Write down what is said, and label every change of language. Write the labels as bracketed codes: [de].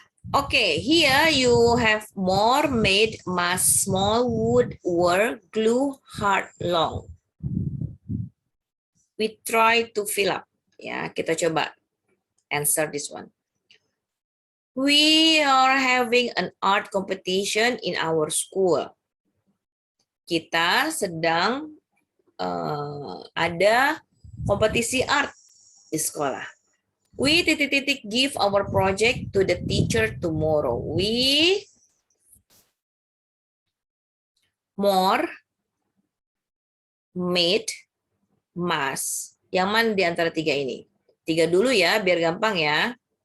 [en] Okay, here you have more, made, mass, small, wood, were, glue, hard, long. We try to fill up. [id] Ya, kita coba [en] answer this one. We are having an art competition in our school. [id] Kita sedang ada kompetisi art di sekolah. [en] We [id] titik-titik [en] give our project to the teacher tomorrow. We more, made, mass. [id] Yang mana di antara tiga ini? Tiga dulu ya, biar gampang ya.